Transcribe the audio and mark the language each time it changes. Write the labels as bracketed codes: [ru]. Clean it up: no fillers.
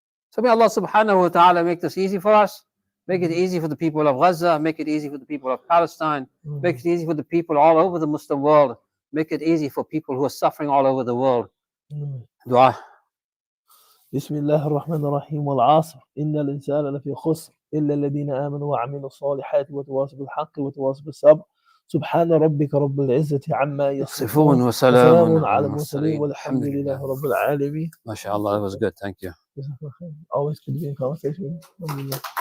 [en] So may Allah subhanahu wa ta'ala make this easy for us. Make it easy for the people of Gaza. Make it easy for the people of Palestine. Make it easy for the people all over the Muslim world. Make it easy for people who are suffering all over the world. Dua. [ar] بسم الله الرحمن الرحيم والعصر إن الإنسان لفي خسر إلا الذين آمنوا وعملوا الصالحات وتواصوا بالحق وتواصوا بالصبر سبحان ربك رب العزة عما يصفون وسلام على المرسلين والحمد لله رب العالمين. [en] ما شاء Allah, that was good. Thank you. Always good to be in conversation with you.